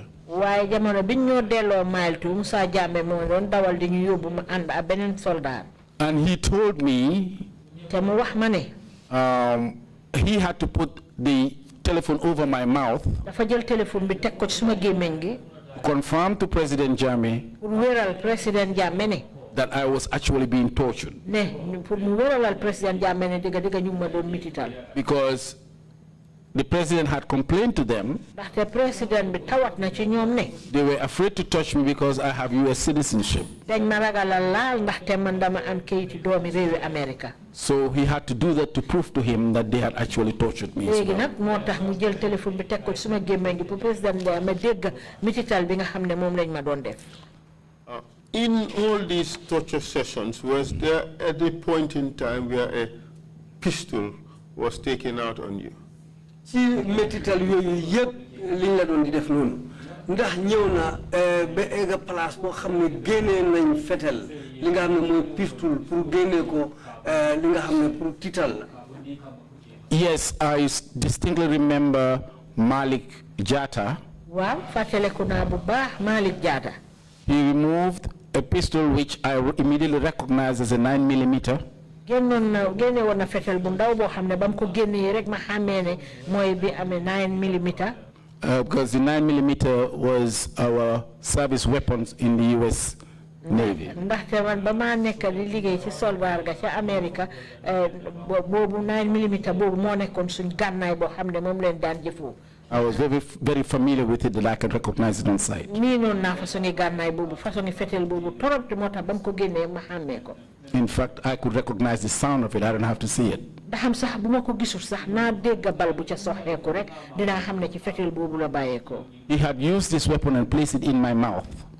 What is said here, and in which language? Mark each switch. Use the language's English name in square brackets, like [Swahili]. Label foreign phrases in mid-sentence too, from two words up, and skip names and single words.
[Wolof] waaye jamono bi ñoo delloo Mile 2 Musa Jammeh moo doon dawal di ñu yóbbu ma ànd ak beneen soldat. [English] And he told me [Wolof] te mu wax ma ne. [English] he had to put the telephone over my mouth. [Wolof] dafa jël téléphone bi teg ko ci suma gémmiñ gi. [English] Confirm to President Jammeh [Wolof] pour wéral président Jammeh ne. [English] that I was actually being tortured. [Wolof] ne pour mu wéralal président Jammeh ne digga ñu ma doon mitital. [English] Because the president had complained to them. [Wolof] ndaxte président bi tawat na ci ñoom ne. [English] They were afraid to touch me because I have U.S. citizenship. [Wolof] dañ ma ragalal laal ndaxte man dama am kayiti doomi réewi America. [English] So he had to do that to prove to him that they had actually tortured me. [Wolof] léegi nag moo tax mu jël téléphone bi teg ko ci suma gémmiñ gi pour président bi ma dégg mitital bi nga xam ne moom lañ ma doon def. [English] In all these torture sessions, was there at a point in time where a pistol was taken out on you? [Wolof] ci metital yooyu yëpp liñ la doon di def noonu ndax ñëw na ba egg place boo xam ne génnee nañ fetel li nga xam ne mooy pistol pour génnee ko li nga xam ne pour tiital la. [English] Yes, I distinctly remember Malik Jatta. [Wolof] waaw fàttaliku naa bu baax Malik Jatta. [English] He removed a pistol which I immediately recognized as a 9mm. [Wolof] génne woon na fetel bu ndaw boo xam ne ba mu ko génnee rek ma xàmmee ne mooy bi amee 9mm. [English] Because the 9mm was our service weapons in the U.S. Navy. [Wolof] ndaxte man ba maa nekk di liggéey ci soldaar ga ca America boobu 9mm boobu moo nekkoon suñ gànnaay boo xam ne moom leen daan jëfoo. [English] I was very familiar with it that I could recognize it on sight. In fact, I could recognize the sound of it. I don't have to see it. He had used this weapon and placed it in my mouth.